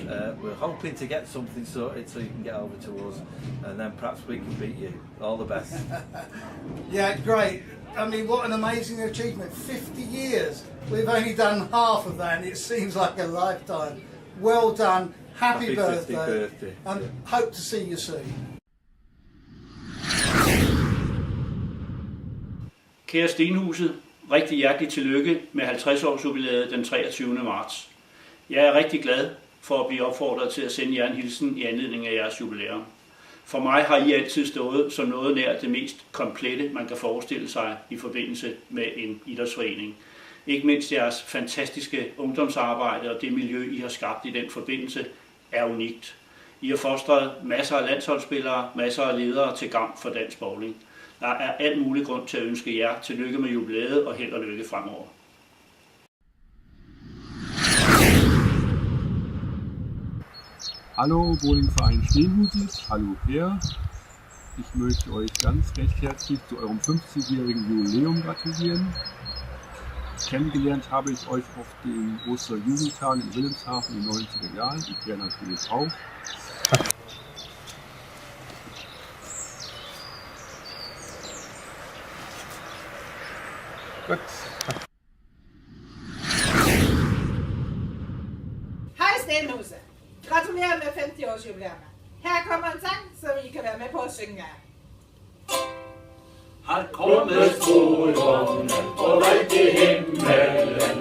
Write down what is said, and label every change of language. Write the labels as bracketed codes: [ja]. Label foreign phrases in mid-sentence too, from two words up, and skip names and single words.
[en] We're hoping to get something sorted so you can get over to us, and then perhaps we can beat you. All the best. Yeah, great. I mean, what an amazing achievement. 50 years. We've only done half of that, and it seems like a lifetime. Well done. Happy birthday. 50th birthday. And hope to see you soon. [da] Kære Stenhuset, rigtig hjertelig tillykke med 50 års jubilæet den 23. marts. Jeg er rigtig glad for at blive opfordret til at sende jer en hilsen i anledning af jeres jubilæum. For mig har I altid stået som noget nær det mest komplette, man kan forestille sig i forbindelse med en idrætsforening. Ikke mindst jeres fantastiske ungdomsarbejde og det miljø, I har skabt i den forbindelse, er unikt. I har fostret masser af landsholdsspillere, masser af ledere til gavn for dansk bowling. Der er alt mulig grund til at ønske jer tillykke med jubilæet og held og lykke fremover. [de] Hallo Bowlingverein Steenhuset, hallo Per. Ich möchte euch ganz recht herzlich zu eurem 50-jährigen Jubiläum gratulieren. Kennengelernt habe ich euch auf den Osterjugendtagen in Wilhelmshaven in den 90er Jahren, und Per natürlich auch. Gut. [da] Hej Stenhuset. Gratulerer med 50-års jubilæum. Her kommer en sang, som I kan være med på at synge af. Han kommer solgången på vej til himmelen.